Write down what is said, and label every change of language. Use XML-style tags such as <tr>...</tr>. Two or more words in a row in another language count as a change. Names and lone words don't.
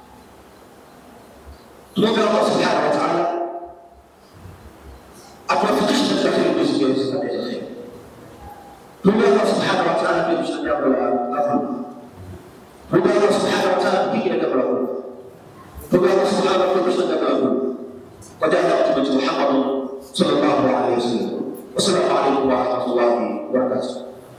<sw>Tuombe</sw> <ar>الله سبحانه وتعالى</ar> <sw>atuwafikishe katika hili tusiweze kabisa. Tuombe</sw> <ar>الله سبحانه وتعالى</ar> <sw>atuepushe jambo la dhulma. Tuombe</sw> <ar>الله سبحانه وتعالى</ar> <sw>atuepushe jambo la dhulma. Tuombe</sw> <ar>الله سبحانه وتعالى</ar> <sw>atuepushe jambo la dhulma.</sw> <ar>وجاء Mtume Muhammad صلى الله عليه وسلم. والسلام عليكم ورحمة الله وبركاته.</ar>